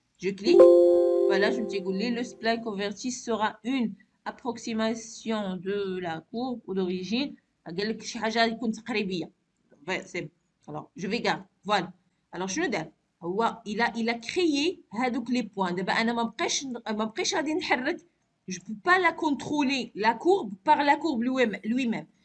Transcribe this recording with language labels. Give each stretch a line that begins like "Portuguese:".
French: Je clique, voilà, je me dis le spline converti sera une approximation de la courbe ou d'origine.
Arabic: قال لك شي حاجه يكون تقريبيه.
French: C'est bon. Alors, je vais garder. Voilà. Alors,
Arabic: شنو دار؟ هو
French: il a créé هادوك les points.
Arabic: دابا انا ما بقيتش غادي نحرك.
French: Je peux pas la contrôler la courbe par la courbe lui-même.